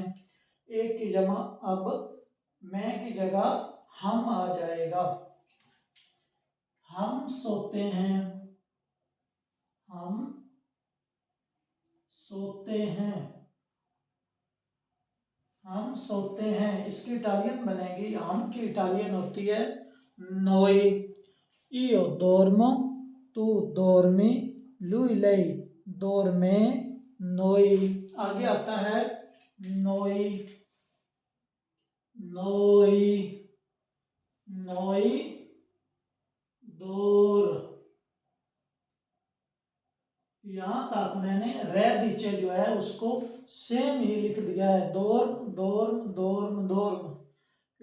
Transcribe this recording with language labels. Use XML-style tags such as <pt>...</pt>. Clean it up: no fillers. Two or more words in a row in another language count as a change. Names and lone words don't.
<hi>एक की जगह अब मैं की जगह हम आ जाएगा। हम सोते हैं। हम सोते हैं। हम सोते हैं, इसकी इटालियन बनेगी, हम की इटालियन होती है नोई।</hi> <it>io dormo, tu dormi, lui lei dorme, noi।</it> <hi>आगे आता है</hi> <it>noi. noi. noi dor.</it> <hi>यहां तक मैंने रे नीचे जो है उसको सेम ही लिख दिया है,</hi> <it>dorm dorm dorm dorm.</it>